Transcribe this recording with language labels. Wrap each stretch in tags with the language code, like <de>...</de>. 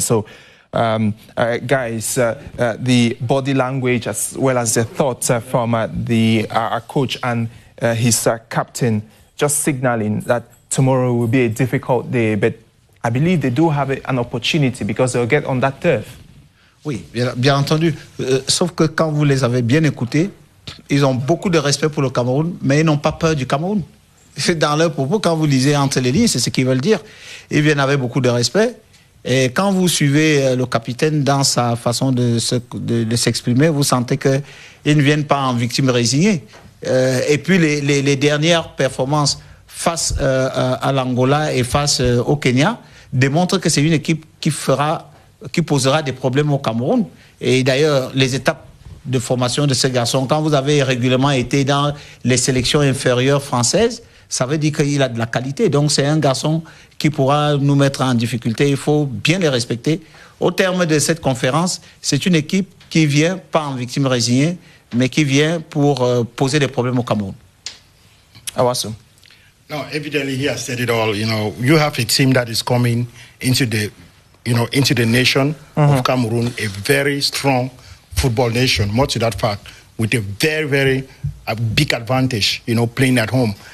<en>So, guys, the body language as well as the thoughts from the coach and his captain, just signaling that tomorrow will be a difficult day, but I believe they do have an opportunity because they'll get on that turf.</en> <fr>Oui, bien entendu. Sauf que quand vous les avez bien écoutés, ils ont beaucoup de respect pour le Cameroun, mais ils n'ont pas peur du Cameroun. Dans leurs propos, quand vous lisez entre les lignes, c'est ce qu'ils veulent dire. Ils viennent avec beaucoup de respect. Et quand vous suivez le capitaine dans sa façon de s'exprimer, vous sentez qu'ils ne viennent pas en victime résignée. Et puis les dernières performances face à l'Angola et face au Kenya démontrent que c'est une équipe qui posera des problèmes au Cameroun. Et d'ailleurs, les étapes de formation de ces garçons, quand vous avez régulièrement été dans les sélections inférieures françaises, ça veut dire qu'il a de la qualité. Donc c'est un garçon qui pourra nous mettre en difficulté. Il faut bien les respecter. Au terme de cette conférence, c'est une équipe qui vient pas en victime résignée, mais qui vient pour poser des problèmes au Cameroun. Awasu.</fr> <en>No, evidently he has said it all. You know, you have a team that is coming into the nation of Cameroon, a very strong football nation, more to that fact, with a very, very big advantage, playing at home.</en>